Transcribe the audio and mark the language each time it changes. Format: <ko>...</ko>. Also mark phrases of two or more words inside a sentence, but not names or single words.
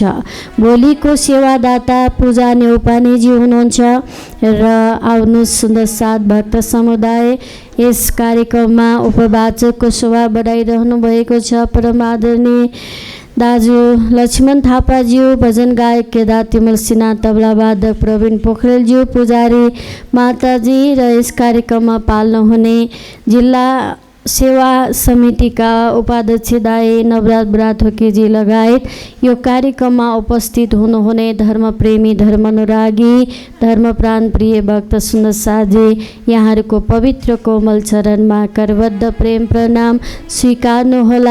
<ne>भोलिको सेवादाता पूजा नेउपानेजी हुनुहुन्छ र आउनुहोस् सुन्दर साथ भक्त समुदाय यस कार्यक्रममा उपवाचकको शोभा बढाइरहनु भएको छ। परम आदरणीय दाजु लक्ष्मण थापाज्यू, भजन गायक केदार तिमल सिन्हा, तबला वादक प्रवीण पोखरेलज्यू, पुजारी माताजी र यस कार्यक्रममा पाल्नुहुने जिल्ला सेवा समितिका उपाध्यक्ष दाई नवराज बुढाथोकीजी लगायत यो कार्यक्रममा उपस्थित हुनुहुने धर्मप्रेमी, धर्मानुरागी, धर्मप्राण प्रिय भक्त सुन्दर साथजी, यहाँहरूको पवित्र कोमल चरणमा करबद्ध प्रेम प्रणाम स्वीकार्नुहोला।</ne>